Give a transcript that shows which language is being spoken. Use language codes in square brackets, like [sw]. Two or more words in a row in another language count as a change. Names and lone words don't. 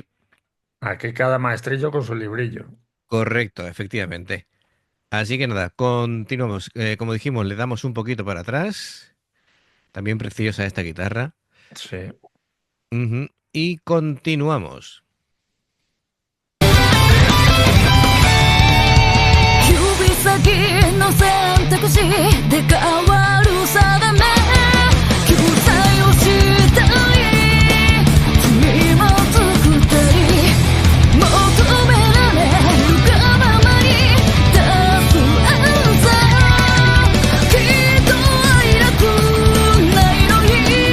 [es] Aquí cada maestrillo con su librillo. correcto, efectivamente. Así que nada, continuamos. Como dijimos, le damos un poquito para atrás. También preciosa esta guitarra. Sí. Ujú. Y continuamos. [ja] 指先の選択肢で変わる定め救済をしたり罪も作ったり求められるがままに出すアンサーきっと愛楽ないのに